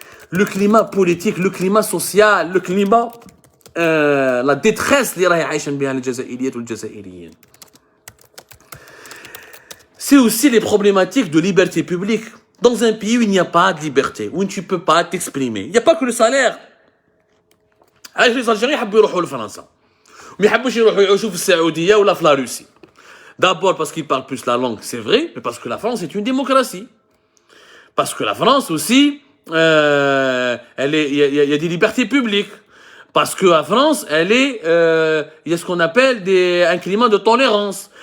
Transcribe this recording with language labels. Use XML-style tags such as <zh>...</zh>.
<fr>Le climat politique, le climat social, le climat, la détresse</fr> <ar>اللي راهي عايشين بها الجزائريات والجزائريين.</ar> <fr>C'est aussi les problématiques de liberté publique. Dans un pays où il n'y a pas de liberté, où tu ne peux pas t'exprimer. Il n'y a pas que le salaire. Les Algériens</fr> <ar>يحبوا يروحوا لفرنسا. ما يحبوش يروحوا يعيشوا في السعودية ولا في لا روسي.</ar> <fr>D'abord parce qu'ils parlent plus la langue, c'est vrai, mais parce que la France est une démocratie. Parce que la France aussi, il y a des libertés publiques. Parce que la France, il y a ce qu'on appelle un climat de tolérance.</fr>